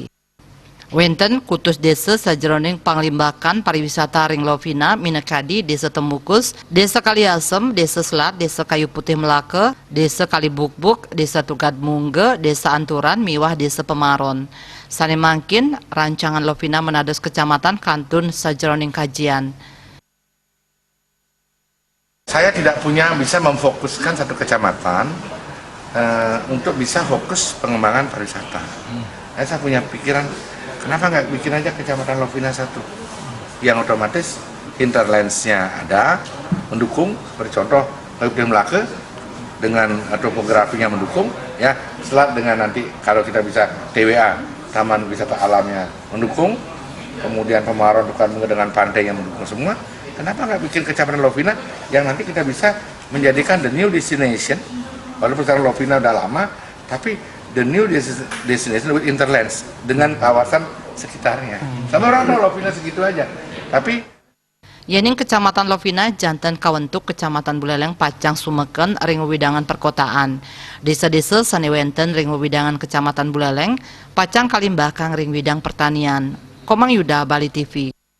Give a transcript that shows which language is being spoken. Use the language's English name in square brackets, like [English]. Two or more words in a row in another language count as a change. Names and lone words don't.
[Balinese] Wenten kutus desa sajeroning panglimbakan pariwisata ring Lovina minekadi Desa Tembukus, Desa Kaliasem, Desa Selat, Desa Kayu Putih Melaka, Desa Kalibukbuk, Desa Tugad Mungge, Desa Anturan, miwah Desa Pemaron. Sani mangkin rancangan Lovina Menados Kecamatan kantun sajeroning kajian. [Indonesian] Saya tidak bisa memfokuskan satu kecamatan untuk bisa fokus pengembangan pariwisata. Saya punya pikiran, kenapa nggak bikin aja kecamatan Lovina satu, yang otomatis hinterlandsnya ada, mendukung, seperti contoh Kayu Putih Melaka dengan topografinya mendukung, ya, Selat dengan nanti kalau kita bisa TWA, Taman Wisata Alamnya mendukung, kemudian Pemaron dengan pantai yang mendukung semua. Kenapa nggak bikin kecamatan Lovina yang nanti kita bisa menjadikan [English] the new destination, [Indonesian] walaupun sekarang Lovina udah lama, tapi [English] the new destination with interlands [Indonesian] dengan kawasan sekitarnya. Sama orang tahu Lovina segitu aja, tapi [Balinese] Yening Kecamatan Lovina jantan kawentuk Kecamatan Buleleng pacang sumeken ring widangan perkotaan. Desa-desa saniwenten ring widangan Kecamatan Buleleng pacang kalimbakang ring widang pertanian. Komang Yuda, Bali TV.